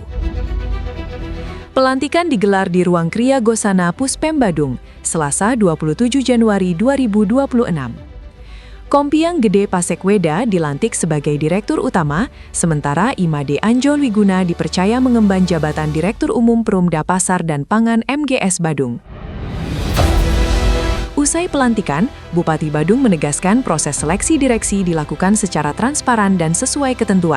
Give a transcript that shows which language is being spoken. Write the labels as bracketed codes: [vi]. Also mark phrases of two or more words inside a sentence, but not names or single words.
[id] Pelantikan digelar di Ruang Kriya Gosana Puspem Badung, Selasa 27 Januari 2026. Kompiang Gede Pasekweda dilantik sebagai Direktur Utama, sementara Imade Anjol Wiguna dipercaya mengemban jabatan Direktur Umum Perumda Pasar dan Pangan MGS Badung. Usai pelantikan, Bupati Badung menegaskan proses seleksi direksi dilakukan secara transparan dan sesuai ketentuan.